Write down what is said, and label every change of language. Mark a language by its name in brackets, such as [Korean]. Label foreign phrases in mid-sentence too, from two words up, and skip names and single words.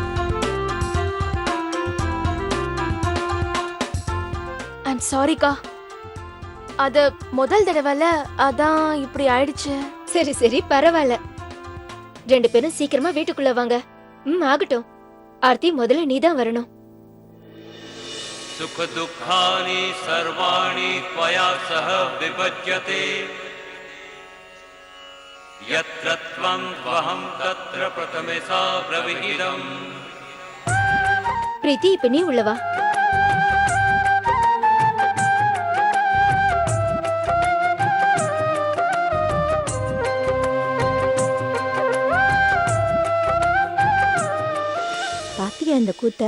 [English] I'm sorrykka. [Tamil] அது முதல் தடவைல அதான் இப்படி ஆயிடுச்சு. சரி சரி பரவாயில்ல. 2 பேரும் சீக்கிரமா வீட்டுக்குள்ள வாங்க. ஆகட்டும். ஆர்த்தி முதல்ல நீதான் வரணும். [Sanskrit] सुख दुःखानि सर्वाणि त्वया सह विभज्यते यत्र त्वं त्वहं तत्र प्रथमे सा ब्रवीदम् [Tamil] பிரீத்தி இப்ப நீ உள்ள வா. பாத்தியா இந்த கூத்த?